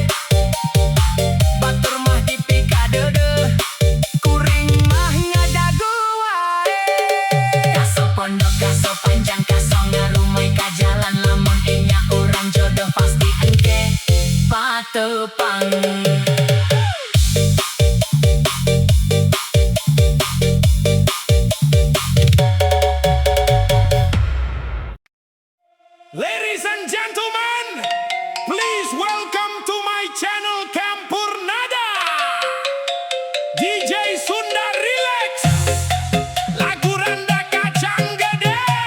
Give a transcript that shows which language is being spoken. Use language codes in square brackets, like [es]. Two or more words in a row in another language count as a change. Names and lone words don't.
[su] Batur mah dipika deudeu, kuring mah ngadagu wae. Kaso pondok, kaso panjang, kaso ngarumai ka jalan, lamun enya urang jodoh pasti engke patepang. tepang. [en] Ladies and gentlemen, please welcome to my channel Campur Nada, DJ Sunda Relax, lagu Randa Kacang Gede.